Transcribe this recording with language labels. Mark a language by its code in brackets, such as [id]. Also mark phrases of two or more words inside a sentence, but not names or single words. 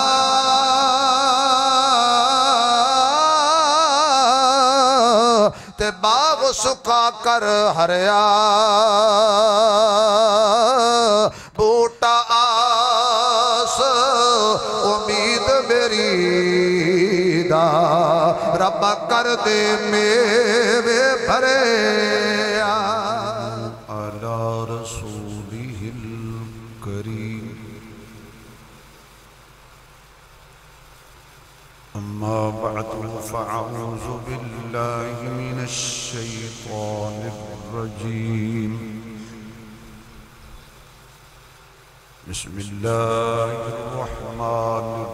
[pa] تے باغ سکھا کر ہریا بوٹا آس امید میری دا رب کر دے میوے بھریا [ar] علی رسولہ الکریم اما بعد فاعوذ باللہ من الشیطان الرجیم بسم اللہ الرحمن